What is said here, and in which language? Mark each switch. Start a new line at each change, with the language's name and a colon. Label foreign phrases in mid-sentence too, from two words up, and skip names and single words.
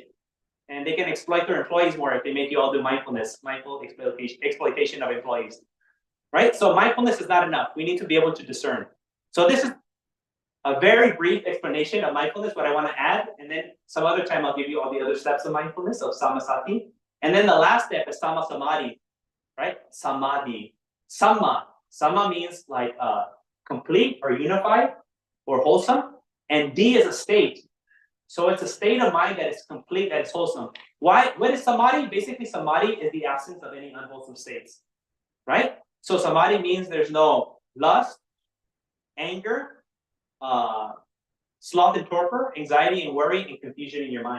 English: And they can exploit their employees more if they make you all do mindfulness, mindful exploitation of employees, right? So mindfulness is not enough. We need to be able to discern. So this is a very brief explanation of mindfulness, what I want to add, and then some other time I'll give you all the other steps of mindfulness, of samasati. And then the last step is
Pali: sama samadhi,
English: right? Samadhi. Sama means like complete or unified or wholesome, and D is a state. So it's a state of mind that is complete, that is wholesome. Why? What is samadhi? Basically, samadhi is the absence of any unwholesome states, right? So samadhi means there's no lust, anger, sloth and torpor, anxiety and worry, and confusion in your mind.